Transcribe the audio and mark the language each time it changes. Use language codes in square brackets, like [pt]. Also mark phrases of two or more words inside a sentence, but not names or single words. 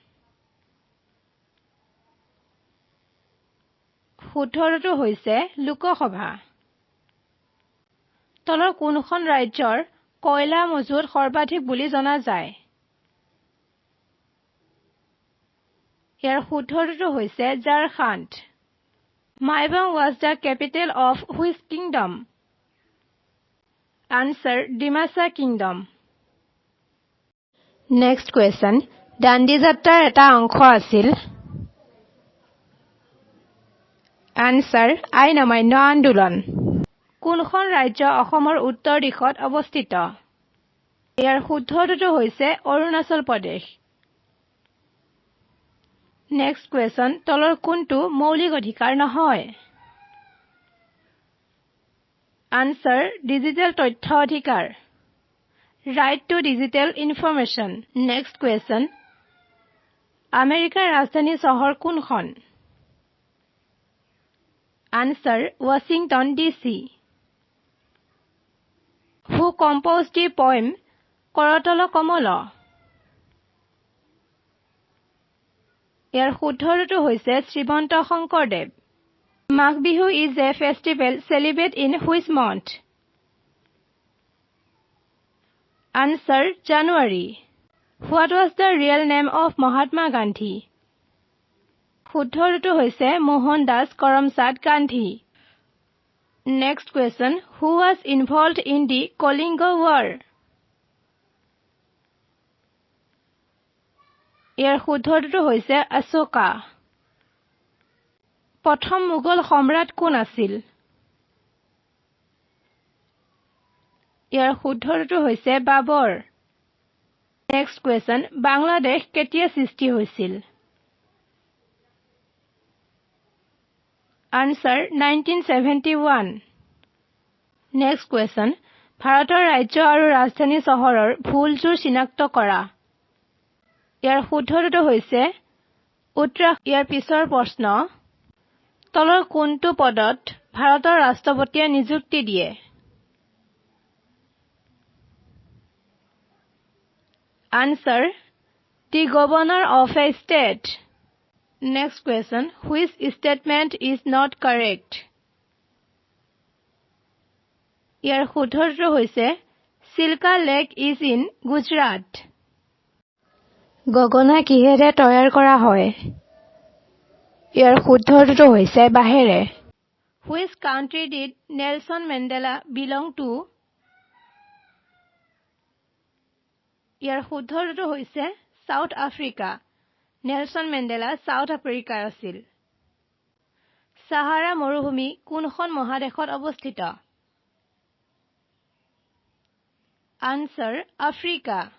[as] শুদ্ধটো হৈছে লোকসভা. তলৰ কোনখন ৰাজ্যৰ কয়লা মজুত সৰ্বাধিক বুলি জনা যায়? ইয়াৰ শুদ্ধটো হৈছে ঝাৰখণ্ড. [en] মাইবাং was the capital of which kingdom? Answer: ডিমাছা কিংডম. Next question. [as] দাণ্ডি যাত্ৰাৰ এটা অংশ আছিল. Answer: আইন অমান্য আন্দোলন. কোনখন ৰাজ্য অসমৰ উত্তৰ দিশত অৱস্থিত? ইয়াৰ শুদ্ধটো হৈছে অৰুণাচল প্ৰদেশ. [en] Next question. [as] তলৰ কোনটো মৌলিক অধিকাৰ নহয়? Answer: ডিজিটেল তথ্য অধিকাৰ. [en] Right to digital information. Next question. [as] আমেৰিকাৰ ৰাজধানী চহৰ কোনখন? [en] Answer: Washington DC. Who composed the poem কৰতল কমল? [as] ইয়াৰ শুদ্ধটো হৈছে শ্ৰীমন্ত শংকৰদেৱ. [en] মাঘ বিহু is a festival celebrated in which month? Answer: January. What was the real name of Mahatma Gandhi? [as] শুদ্ধটো হৈছে মোহনদাস কৰমচাঁদ গান্ধী. [en] Next question. Who was involved in the Kalinga War? [as] ইয়াৰ শুদ্ধটো হৈছে অশোকা. প্ৰথম মোগল সম্ৰাট কোন আছিল? ইয়াৰ শুদ্ধটো হৈছে বাবৰ. [en] Next question. [as] বাংলাদেশ কেতিয়া সৃষ্টি হৈছিল? [en] Answer: 1971. Next question. [as] ভাৰতৰ ৰাজ্য আৰু ৰাজধানী চহৰৰ ভুলযোৰ চিনাক্ত কৰা. ইয়াৰ শুদ্ধটো হৈছে উত্তৰাখণ্ড. ইয়াৰ পিছৰ প্ৰশ্ন. তলৰ কোনটো পদত ভাৰতৰ ৰাষ্ট্ৰপতিয়ে নিযুক্তি দিয়ে? [en] Answer: the governor of a state. Next question. Which statement is not correct? [as] ইয়াৰ শুদ্ধটো হৈছে চিল্কা লেক [en] is in [as] গুজৰাট. গগনা কিহেৰে তৈয়াৰ কৰা হয়? ইয়াৰ শুদ্ধটো হৈছে বাঁহেৰে. [en] Which country did Nelson Mandela belong to? [as] ইয়াৰ শুদ্ধটো হৈছে সাউথ আফ্ৰিকা. নেলছন মেণ্ডেলা সাউথ আফ্ৰিকাৰ আছিল. সাহাৰা মৰুভূমি কোনখন মহাদেশত অৱস্থিত? [en] Answer: আফ্ৰিকা.